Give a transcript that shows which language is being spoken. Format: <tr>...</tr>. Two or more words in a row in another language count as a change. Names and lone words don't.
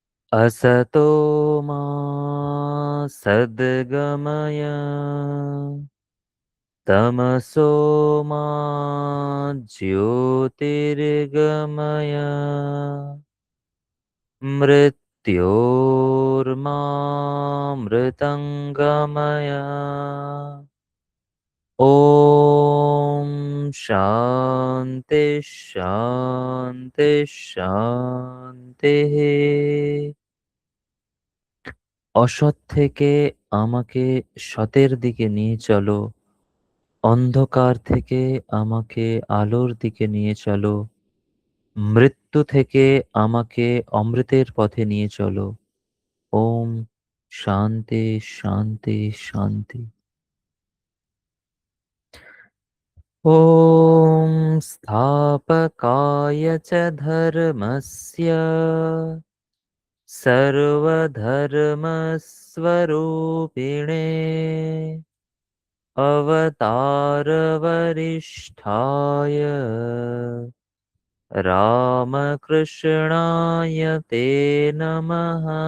<sa>असतो मा सद्गमय तमसो मा ज्योतिर्गमय मृत्योर्मामृतङ्गमय ॐ शान्ति शान्ति শান্তিः।</sa> <bn>অসৎ থেকে আমাকে সতের দিকে নিয়ে চলো, অন্ধকার থেকে আমাকে আলোর দিকে নিয়ে চলো, মৃত্যু থেকে আমাকে অমৃতের পথে নিয়ে চলো।</bn> <sa>ওম শান্তি শান্তি শান্তি। ॐ स्थापकाय च धर्मस्य सर्वधर्मस्वरूपिणे अवतारवरिष्ठाय रामकृष्णाय ते नमः।</sa>